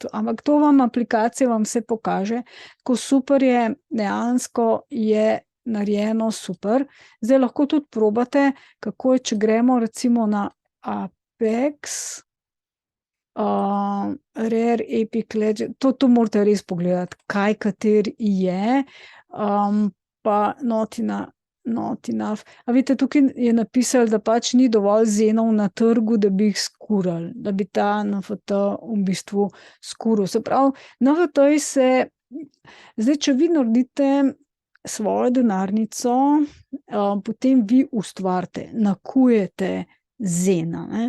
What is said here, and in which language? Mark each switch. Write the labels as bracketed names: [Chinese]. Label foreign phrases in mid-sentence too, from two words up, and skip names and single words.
[Slovenian] Ampak to vam aplikacija vam vse pokaže, ko super je, dejansko je narejeno super. Zdaj lahko tudi probate, kako je, če gremo recimo na Apex, Rare Epic Legend, to morate res pogledati, kaj kateri je, pa [English] not enough. [Slovenian] A vidite, tukaj je napisali, da pač ni dovolj Zenov na trgu, da bi jih skurali, da bi ta NFT v bistvu skuril. Se pravi, NFT-ji se, zdaj, če vi naredite svojo denarnico, potem vi ustvarite, nakujete zena, ne.